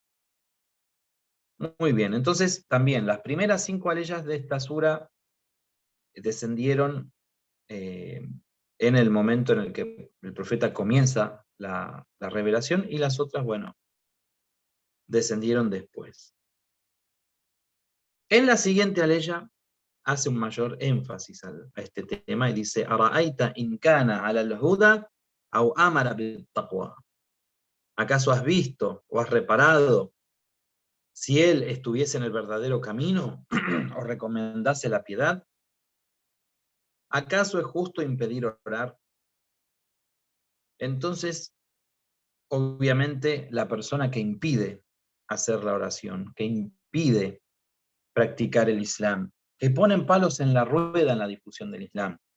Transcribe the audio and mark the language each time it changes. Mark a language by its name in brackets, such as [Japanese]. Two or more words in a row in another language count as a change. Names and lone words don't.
[Spanish] Muy bien, entonces también las primeras 5 aleyas de esta sura descendieron en el momento en el que el profeta comienza la revelación, y las otras, bueno, descendieron después. En la siguiente aleya hace un mayor énfasis a este tema y dice, [Arabic] ¿أرأيت إن كان على الهدى أو أمر بالتقوى? [Spanish] ¿Acaso has visto o has reparado si él estuviese en el verdadero camino o recomendase la piedad? ¿Acaso es justo impedir orar? Entonces, obviamente, la persona que impide hacer la oración, que impide practicar el Islam, que ponen palos en la rueda en la difusión del Islam.